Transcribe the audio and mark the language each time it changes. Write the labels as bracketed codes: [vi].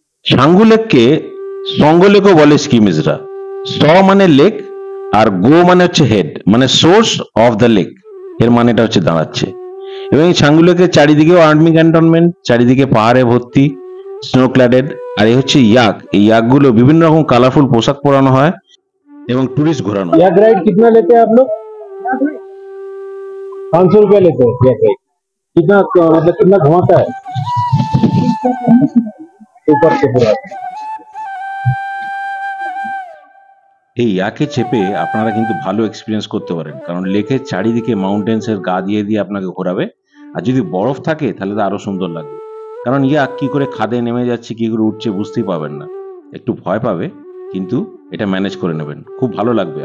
[bn] ছাঙ্গু লেককে সঙ্গ লেকও বলে স্কিমিসরা। স মানে লেক, আর গো মানে হচ্ছে হেড, মানে সোর্স অফ দ্য লেক। এর মানেটা হচ্ছে দাঁড়াচ্ছে। এবং এই ছাঙ্গু লেকের চারিদিকেও আর্মি ক্যান্টনমেন্ট, চারিদিকে পাহাড়ে ভর্তি, স্নো ক্ল্যাডেড। আর এই হচ্ছে ইয়াক। এই ইয়াকগুলো বিভিন্ন রকম কালারফুল পোশাক পরানো হয় এবং টুরিস্ট ঘোরানো হয়। [hi] याक राइड कितना लेते हैं आप लोग? 500 रुपया लेते हैं याक राइड। कितना मतलब कितना घुमाता है ऊपर से पूरा? [bn] এই ইয়াকে চেপে আপনারা কিন্তু ভালো এক্সপিরিয়েন্স করতে পারেন, কারণ লেকের চারিদিকে মাউন্টেন্সের গা দিয়ে দিয়ে আপনাকে ঘোরাবে। আর যদি বরফ থাকে তাহলে তো আরো সুন্দর লাগবে, কারণ ইয়াক কি করে খাদে নেমে যাচ্ছে, কি করে উঠছে বুঝতেই পাবেন না। একটু ভয় পাবে, কিন্তু এটা ম্যানেজ করে নেবেন, খুব ভালো লাগবে।